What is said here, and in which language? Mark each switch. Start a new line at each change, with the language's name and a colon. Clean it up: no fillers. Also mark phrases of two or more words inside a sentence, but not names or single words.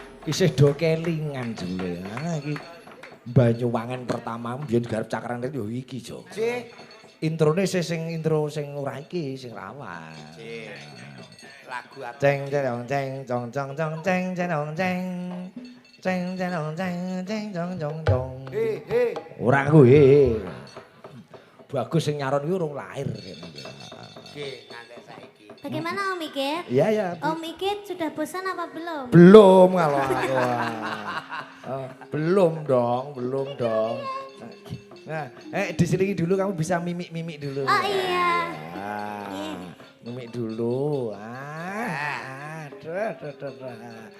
Javanese: Isih do kelingan jule. Ah iki Banyuwangen pertama biyen garap cakran yo iki, Jo. J. Introne sing intro sing ora iki, sing lawas.
Indonesian: J. Lagu apa? Ceng ceng ceng cong cong cong ceng ceng ceng. Ceng ceng ceng ceng cong cong cong. He.
Javanese: Ora kuwi. Bagus sing nyaron kuwi urung lahir. Oke, nganti saiki.
Indonesian: Bagaimana Om Igit? Iya ya. Om Igit sudah bosan apa belum? Belum kalau aku. Belum dong. Nah, diselingi dulu kamu bisa mimik-mimik dulu. Oh iya. Mimik dulu. Aduh.